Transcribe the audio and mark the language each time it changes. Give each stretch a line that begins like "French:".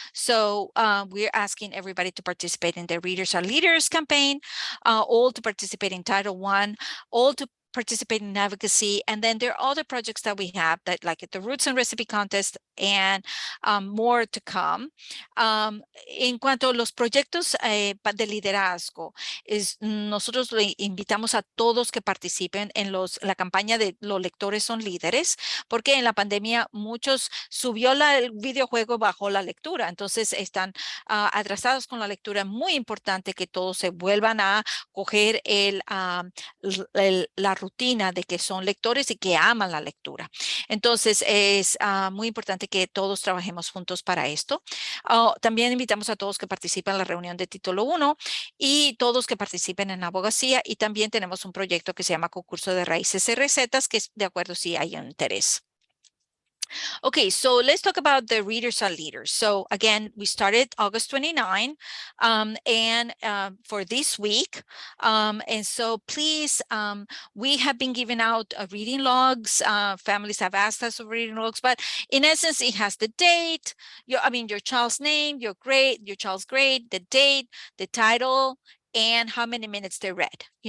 English: So we're asking everybody to participate in the Readers Are Leaders campaign, all to participate in Title I, all to participate in advocacy. And then there are other projects that we have that, like the Roots and Recipe Contest, and more to come.
Spanish: En cuanto a los proyectos de liderazgo, nosotros le invitamos a todos que participen en la campaña de Los Lectores Son Líderes, porque en la pandemia muchos subió el videojuego bajo la lectura, entonces están atrasados con la lectura. Muy importante que todos se vuelvan a coger la rutina de que son lectores y que aman la lectura. Entonces es muy importante que todos trabajemos juntos para esto. También invitamos a todos que participen en la reunión de título 1 y todos que participen en abogacía, y también tenemos un proyecto que se llama concurso de raíces y recetas, que es de acuerdo si hay un interés.
English: Okay, so let's talk about the Readers Are Leaders. So again, we started August 29, and for this week. And so please, we have been giving out reading logs. Families have asked us for reading logs, but in essence, it has the date, your child's name, your child's grade, the date, the title, and how many minutes they read.